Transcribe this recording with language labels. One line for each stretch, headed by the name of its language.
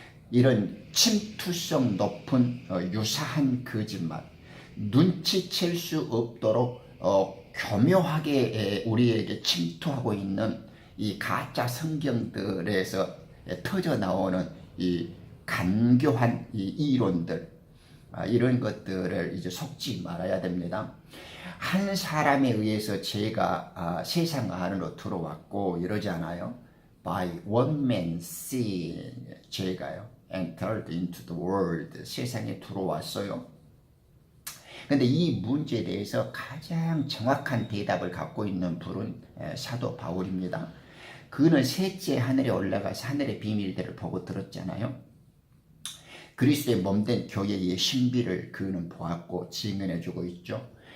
Korean: 이런 침투성 높은 유사한 거짓말, 눈치챌 수 없도록 교묘하게 우리에게 침투하고 있는 이 가짜 성경들에서 터져 나오는 이 간교한 이 이론들, 이런 것들을 이제 속지 말아야 됩니다. 한 사람에 의해서 죄가 세상 안으로 들어왔고 이러지 않아요.
English: By one man's sin,
Korean: 죄가요,
English: entered into the world,
Korean: 세상에 들어왔어요. 근데 이 문제에 대해서 가장 정확한 대답을 갖고 있는 분은 사도 바울입니다. 그는 셋째 하늘에 올라가서 하늘의 비밀들을 보고 들었잖아요. 그리스도의 몸된 교회의 신비를 그는 보았고 증언해주고 있죠.